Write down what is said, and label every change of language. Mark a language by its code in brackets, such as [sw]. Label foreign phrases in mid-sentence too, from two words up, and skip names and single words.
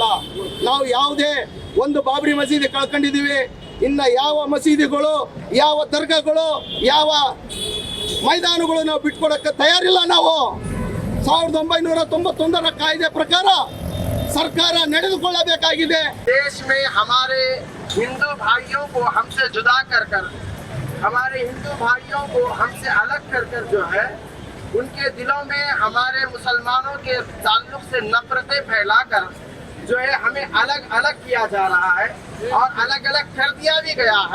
[kn] ನಾವು ಯಾವುದೇ ಒಂದು ಬಾಬ್ರಿ ಮಸೀದಿ ಕಳ್ಕೊಂಡಿದ್ದೀವಿ, ಇನ್ನು ಯಾವ ಮಸೀದಿಗಳು, ಯಾವ ದರ್ಗಾಗಳು, ಯಾವ ಮೈದಾನಗಳು ನಾವು ಬಿಟ್ಕೊಡಕ್ಕೆ ತಯಾರಿಲ್ಲ. ನಾವು 1991ರ ಕಾಯ್ದೆ ಪ್ರಕಾರ ಸರ್ಕಾರ ನಡೆದುಕೊಳ್ಳಬೇಕಾಗಿದೆ. [hi] देश में हमारे हिंदू भाइयों को हमसे जुदा कर कर, हमारे हिंदू भाइयों को हमसे अलग कर कर जो है, उनके दिलों में हमारे मुसलमानों के ताल्लुक से नफरतें फैलाकर जो है हमें अलग अलग किया जा रहा है और अलग अलग कर दिया भी गया है।